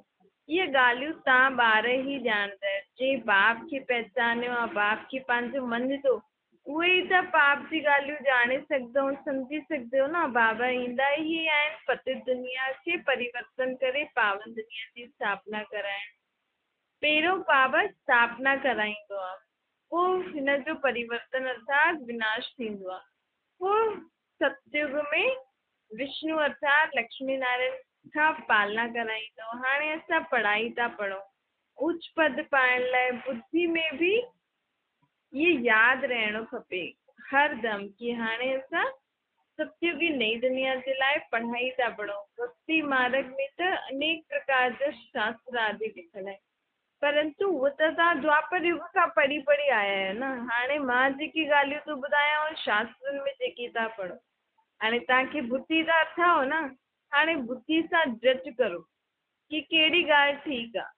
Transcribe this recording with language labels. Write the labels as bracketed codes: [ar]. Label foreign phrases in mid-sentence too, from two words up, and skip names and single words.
[sd] इहे ॻाल्हियूं तव्हां ॿार ई ॼाणंदा। जे बाप खे पहचानियो आहे, बाप खे पंहिंजो मञंदो, उहे ई त पाप जी ॻाल्हियूं ॼाणे सघंदो, सम्झी सघंदो न। बाबा ईंदा ई आहिनि पतित दुनिया खे परिवर्तन करे पावन दुनिया जी स्थापना कराइण। पहिरियों बाबा स्थापना कराईंदो आहे, पोइ हिन जो परिवर्तन अर्थात विनाश थींदो आहे। पोइ सतयुग में विष्णु अर्थात लक्ष्मी नारायण खां पालना कराईंदो। हाणे असां पढ़ाई था पढ़ूं, उच्च पद पाइण लाइ बुद्धि में बि ये यादि रहणो खपे हर दम कि हाणे असां सतयुगी नई दुनिया जे लाइ पढ़ाई था पढ़ूं। भक्ति मार्ग में त अनेक प्रकार जा शास्त्र आदि लिखल आहिनि, परंतु उहो त तव्हां द्वापर युग खां पढ़ी पढ़ी आया आहियो न। हाणे मां जेकी ॻाल्हियूं थो ॿुधायां शास्त्रनि में जेकी था पढ़ो, हाणे तव्हांखे बुद्धि त अथव न। हाणे बुद्धि सां जज करो कि कहिड़ी ॻाल्हि ठीकु आहे।